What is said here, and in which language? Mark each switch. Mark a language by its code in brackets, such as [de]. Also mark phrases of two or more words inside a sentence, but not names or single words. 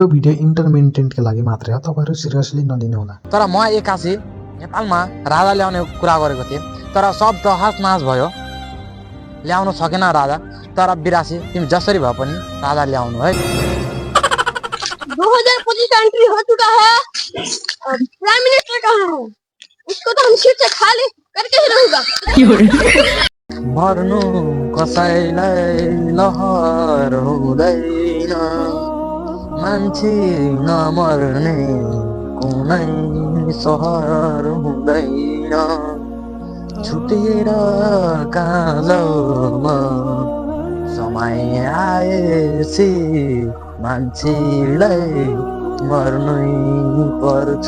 [ne] यो भिडियो इन्टरटेनमेन्टको लागि मात्रै हो, तपाईहरु सिरियसली नलिनु होला। तर म एकासी नेपालमा राजा ल्याउने कुरा गरेको थिएँ, तर सब तहस नहस भयो। ल्याउन सकेन राजा। तर बिरासी तिमी जसरी भए पनि राजा ल्याउनु है। [hi] 2025 एंट्री हो चुका है और [en] prime minister [hi] कहाँ है? उसको तो हम सीट से खाली करके ही रहूंगा। [ne] मर्नु कसैलाई लहर हुँदैन, मान्छे नमर्ने कुनै सहर हुँदैन। छुटेर कालोमा समय आएपछि मान्छेलाई मर्नै पर्छ।